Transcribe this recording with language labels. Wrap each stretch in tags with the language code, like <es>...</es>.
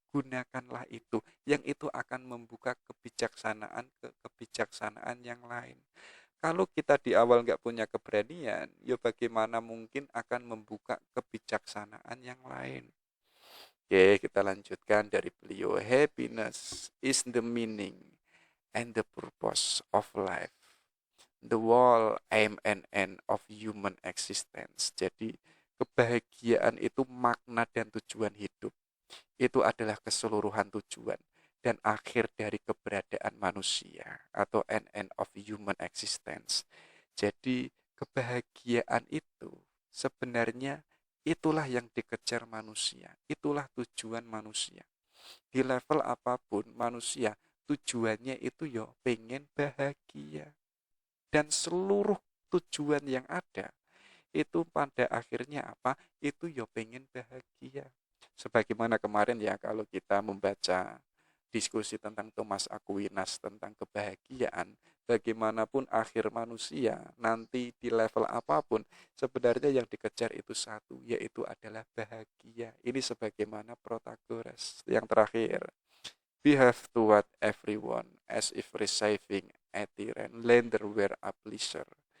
<id>Gunakanlah itu, yang itu akan membuka kebijaksanaan yang lain. Kalau kita di awal nggak punya keberanian, ya bagaimana mungkin akan membuka kebijaksanaan yang lain. Oke, kita lanjutkan dari beliau.</id> <en>Happiness is the meaning and the purpose of life. The whole aim and end of human existence.</en> <id>Jadi, kebahagiaan itu makna dan tujuan hidup. Itu adalah keseluruhan tujuan dan akhir dari keberadaan manusia atau</id> <en>end of human existence.</en> <id>Jadi, kebahagiaan itu sebenarnya itulah yang dikejar manusia, itulah tujuan manusia. Di level apapun manusia, tujuannya itu yo pengen bahagia. Dan seluruh tujuan yang ada, itu pada akhirnya apa? Itu yo pengen bahagia. Sebagaimana kemarin ya kalau kita membaca diskusi tentang Thomas Aquinas tentang kebahagiaan, bagaimanapun akhir manusia nanti di level apapun, sebenarnya yang dikejar itu satu, yaitu adalah bahagia. Ini sebagaimana Protagoras yang terakhir.</id> <en>We have to what everyone as if receiving a tyrant lender were a pleasure.</en>